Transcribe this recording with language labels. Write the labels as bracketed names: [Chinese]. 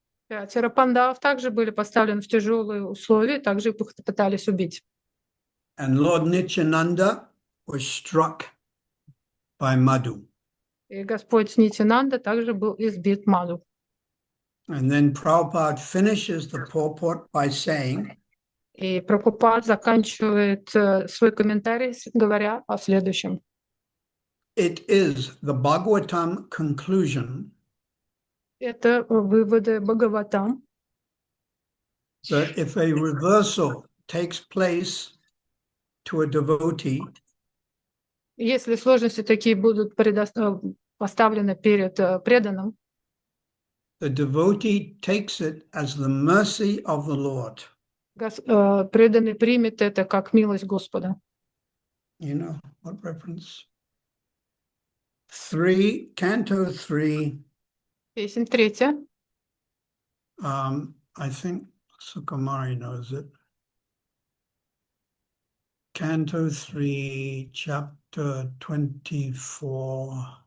[Russian] 5 пандавов также были поставлены в тяжелые условия, также их пытались убить. [English] And Lord Nityananda was struck by Madhu. [Russian] И Господь Нитянанда также был избит Маду. [English] And then Prabhupada finishes the purport by saying, [Russian] И Прабхупад заканчивает свой комментарий, говоря о следующем. [English] it is the Bhagavatam conclusion [Russian] Это выводы Бхагаватам, [English] that if a reversal takes place to a devotee, [Russian] если сложности такие будут поставлены перед преданным, [English] the devotee takes it as the mercy of the Lord. [Russian] преданный примет это как милость Господа. [English] You know, what reference? 3, Canto 3, [Russian] Песнь 3. [English] I think Sukamari knows it. Canto 3, chapter 24.